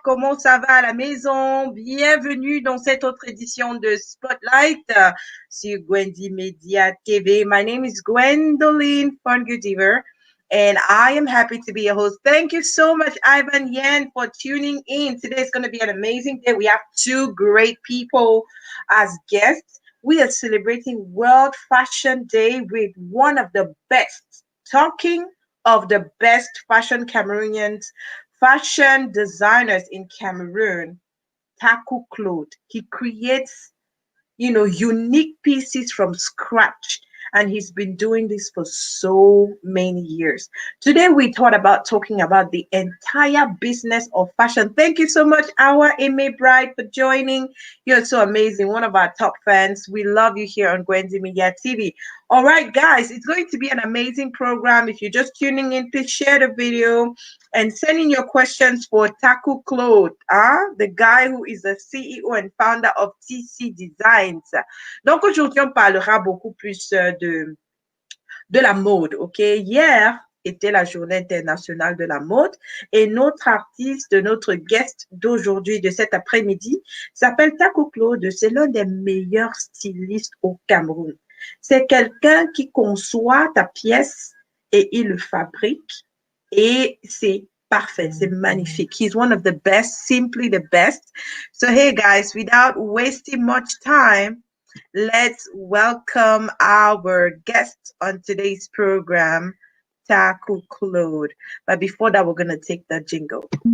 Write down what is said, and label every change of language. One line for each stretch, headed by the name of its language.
French: Comment ça va à la maison? Bienvenue dans cette autre édition de Spotlight sur Gwendy Media TV.
English: My name is Gwendoline Fungudiver, and I am happy to be your host. Thank you so much, Ivan Yan, for tuning in. Today is going to be an amazing day. We have two great people as guests. We are celebrating World Fashion Day with one of the best. Talking of the best fashion Cameroonians, fashion designers in Cameroon, Taku Claude. He creates, unique pieces from scratch. And he's been doing this for so many years. Today, we thought about talking about the entire business of fashion. Thank you so much, our Amy Bride, for joining. You're so amazing. One of our top fans. We love you here on Gwendy Media TV. All right, guys, it's going to be an amazing program. If you're just tuning in, please share the video and send in your questions for Taku Claude, the guy who is the CEO and founder of TC Designs.
French: Donc aujourd'hui, on parlera beaucoup plus de la mode, ok? Hier était la journée internationale de la mode et notre artiste, notre guest d'aujourd'hui, de cet après-midi, s'appelle Taku Claude. C'est l'un des meilleurs stylistes au Cameroun. C'est quelqu'un qui conçoit ta pièce et il le fabrique et c'est parfait, c'est magnifique.
English: He's one of the best, simply the best. So hey guys, without wasting much time, let's welcome our guest on today's program, Taku Claude. But before that, we're going to take the jingle.